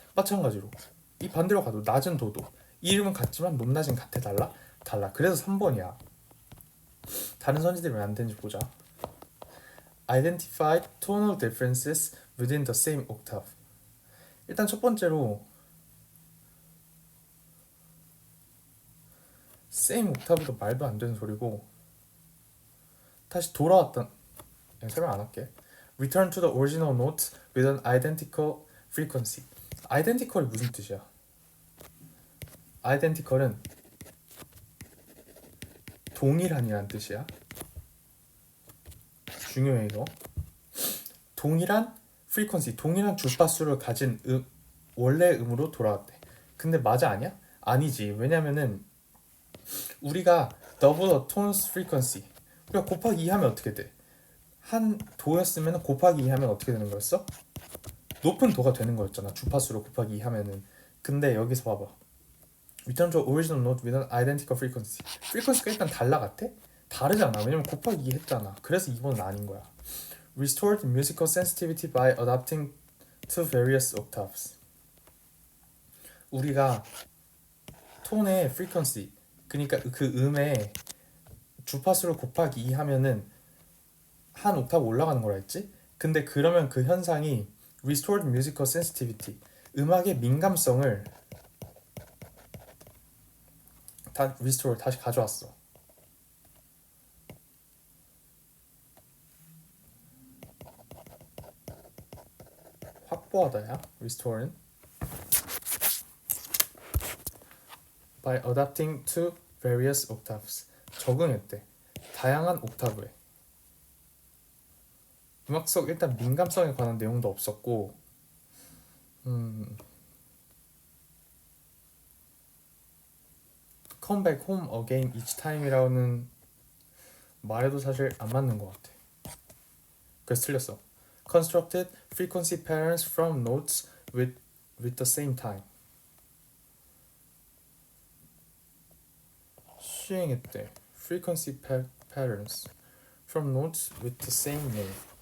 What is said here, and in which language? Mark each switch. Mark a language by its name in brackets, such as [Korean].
[Korean] 마찬가지로 이 반대로 가도 낮은 도도 이름은 같지만 높낮이는 같아? 달라. 그래서 3번이야. 다른 선지들이 왜 안 되는지 보자. [English] Identify tonal differences within the same octave. [Korean] 일단 첫 번째로 [English] same octave [Korean] 도 말도 안 되는 소리고, 다시 돌아왔던 설명 안 할게. [English] Return to the original note with an identical frequency. [Korean] identical이 무슨 뜻이야? identical은 동일한이란 뜻이야. 중요해 이거. 동일한 frequency, 동일한 주파수를 가진 원래 음으로 돌아왔대. 근데 맞아 아니야? 아니지. 왜냐면은 우리가 [English] double the tone's frequency, [Korean] 우리가 곱하기 2 하면 어떻게 돼? 한 도였으면 곱하기 2 하면 어떻게 되는 거였어? 높은 도가 되는 거였잖아. 주파수로 곱하기 2 하면은. 근데 여기서 봐봐. [English] Return to original note with an identical frequency. [Korean] frequency가 일단 달라 같아? 다르잖아. 왜냐면 곱하기 2 했잖아. 그래서 2번은 아닌 거야. [English] Restored musical sensitivity by adapting to various octaves. [Korean] 우리가 톤의 frequency, 그러니까 그 음의 주파수를 곱하기 2 하면은 한 옥타브 올라가는 거라 했지? 근데 그러면 그 현상이 [English] Restored musical sensitivity, [Korean] 음악의 민감성을 restore, 다시 가져왔어. 확보하다야. [English] restore는 by adapting to various octaves. [Korean] 적응했대. 다양한 옥타브에. 음악 속 일단 민감성에 관한 내용도 없었고, [English] Come back home again each time [Korean] 이라는 말에도 사실 안 맞는 것 같아. 그래서 틀렸어. [English] Constructed frequency patterns from notes with the same time. [Korean] 시행했대. [English] Frequency patterns from notes with the same name.